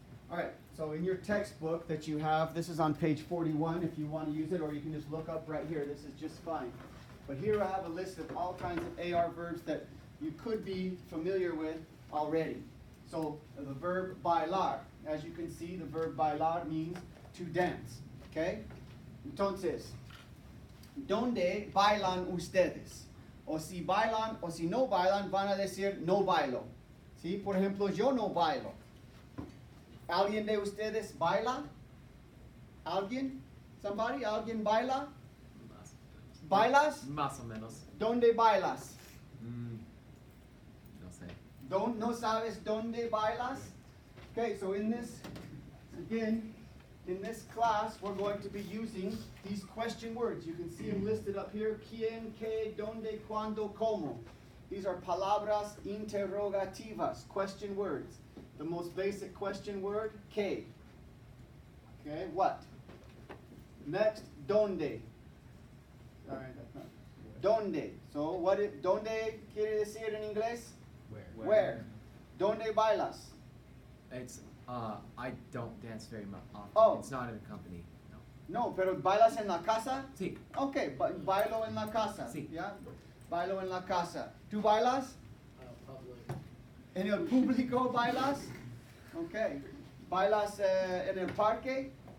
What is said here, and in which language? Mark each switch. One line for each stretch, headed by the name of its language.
English: All right, so in your textbook that you have, this is on page 41 if you want to use it, or you can just look up right here. This is just fine. But here I have a list of all kinds of AR verbs that you could be familiar with already. So the verb bailar, as you can see, the verb bailar means to dance. Okay?
Spanish: Entonces, ¿dónde bailan ustedes? O si bailan o si no bailan, van a decir no bailo. ¿Sí? Por ejemplo, yo no bailo. ¿Alguien de ustedes baila? ¿Alguien? Somebody? ¿Alguien baila? ¿Bailas? Más o menos. ¿Dónde bailas? No sé. ¿No sabes dónde bailas?
English: Okay, so in this, again, in this class, we're going to be using these question words. You can see them listed up here.
Spanish: ¿Quién, qué, dónde, cuándo, cómo?
English: These are
Spanish: palabras interrogativas,
English: question words. The most basic question word, ¿qué? Okay, what? Next, ¿dónde? Sorry, that's not. ¿Dónde?
Spanish: So, ¿dónde quiere decir en inglés? Where? ¿Dónde bailas?
English: It's I don't dance very much often. Oh. It's not in a company. No.
Spanish: No, pero ¿bailas en la casa? Sí. Okay, bailo en la casa. Sí. ¿Ya? Bailo en la casa. ¿Tú bailas?
English: Public.
Spanish: ¿En el público bailas? Okay. ¿Bailas en el parque?